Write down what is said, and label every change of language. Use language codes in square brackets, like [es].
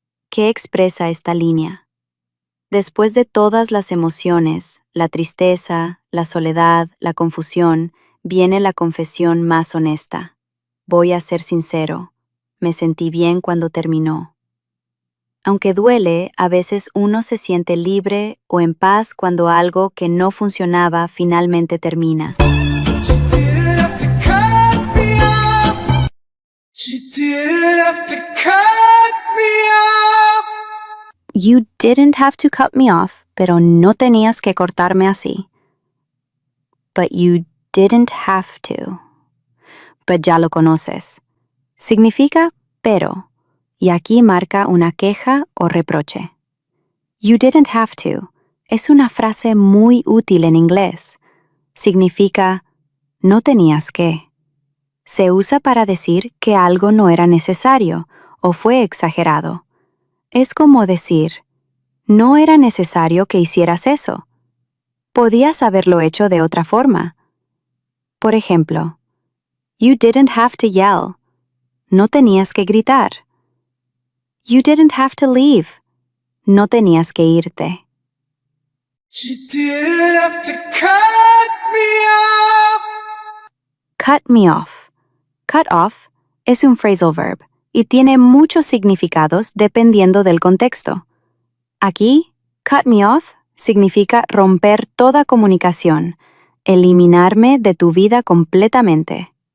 [es] ¿Qué expresa esta línea? Después de todas las emociones, la tristeza, la soledad, la confusión, viene la confesión más honesta. Voy a ser sincero, me sentí bien cuando terminó. Aunque duele, a veces uno se siente libre o en paz cuando algo que no funcionaba finalmente termina. [en] She didn't have to cut me off. She didn't have to cut me off. You didn't have to cut me off, [es] pero no tenías que cortarme así. [en] But you didn't have to. But [es] ya lo conoces. Significa pero, y aquí marca una queja o reproche. You didn't have to es una frase muy útil en inglés. Significa no tenías que. Se usa para decir que algo no era necesario o fue exagerado. Es como decir, no era necesario que hicieras eso. Podías haberlo hecho de otra forma. Por ejemplo, [en] you didn't have to yell. [es] No tenías que gritar. [en] You didn't have to leave. [es] No tenías que irte. [en] She didn't have to cut me off. Cut me off. [es] Cut off es un phrasal verb y tiene muchos significados dependiendo del contexto. Aquí, cut me off significa romper toda comunicación, eliminarme de tu vida completamente.